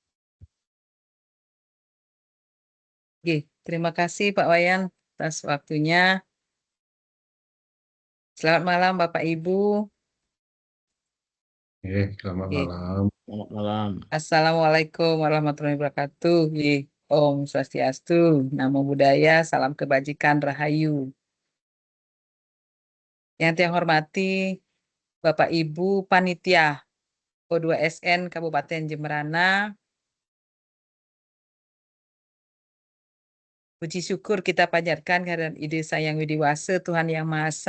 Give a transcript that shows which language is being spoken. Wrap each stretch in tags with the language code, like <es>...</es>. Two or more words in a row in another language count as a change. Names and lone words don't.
<id>Oke, terima kasih Pak Wayan atas waktunya. Selamat malam Bapak Ibu. Selamat malam. Selamat malam.</id> <ar>السلام عليكم ورحمة الله وبركاته.</ar> <id>Om Swastiastu, Namo Buddhaya, salam kebajikan, rahayu. Yang saya hormati Bapak Ibu Panitia O2SN Kabupaten Jemberana. Puji syukur kita panjatkan kehadiran Ide Sang Widiwasa Tuhan Yang Maha Esa.</id>